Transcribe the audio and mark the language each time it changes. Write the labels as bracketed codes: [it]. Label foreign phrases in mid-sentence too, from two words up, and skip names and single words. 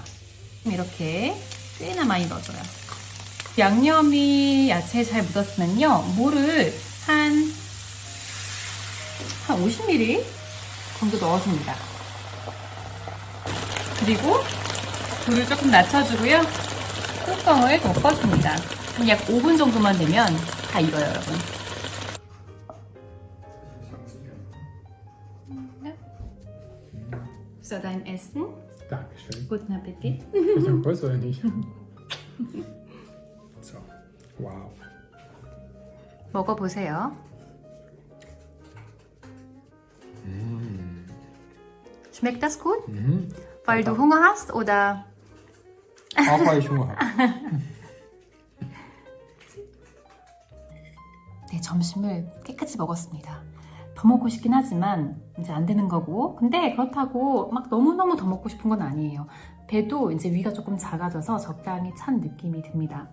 [ko] 이렇게 꽤나 많이 넣어줘요. 양념이 야채에 잘 묻었으면요, 물을 한 50ml 정도 넣어줍니다. 그리고 불을 조금 낮춰주고요. 뚜껑을 덮어줍니다. 약 5분 정도만 되면 다 익어요, 여러분. [de] So, dein Essen. Dankeschön. Guten Appetit. Ist ein Kuss oder nicht? So, wow. 먹어보세요. Schmeckt das gut? Weil du Hunger hast, oder? Auch weil ich Hunger habe. [ko] 네, 점심을 깨끗이 먹었습니다. 더 먹고 싶긴 하지만 이제 안 되는 거고, 근데 그렇다고 막 너무너무 더 먹고 싶은 건 아니에요. 배도 이제 위가 조금 작아져서 적당히 찬 느낌이 듭니다.